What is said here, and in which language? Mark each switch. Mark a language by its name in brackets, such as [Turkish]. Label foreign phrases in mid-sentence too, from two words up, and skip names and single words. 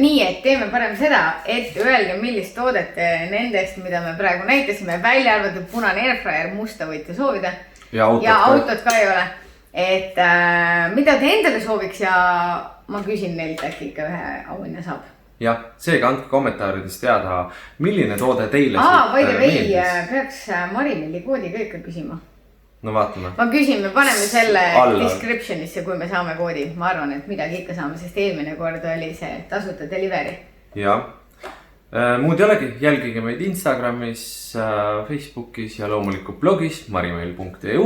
[Estonian] Nii, et teeme parem seda, et öelge, millist toodet nendest, mida me praegu näitasime, välja arvatud punane airfryer, musta võite soovida. Ja autot ka ei ole. Et mida te endale sooviks ja ma küsin neilt äkki ikka ühe auhinna saab. Jah, seega andke kommentaarides teada, milline toode teile [English] by the way, [Estonian] peaks Marimilli koodi ka ikka küsima. No vaatame. Ma küsin, me paneme selle descriptionisse, kui me saame koodi. Ma arvan, et midagi ikka saame, sest eelmine kord oli see tasuta delivery. Jah. Muud ei olegi, jälgige meid Instagramis, Facebookis ja loomulikult blogis marimail.eu.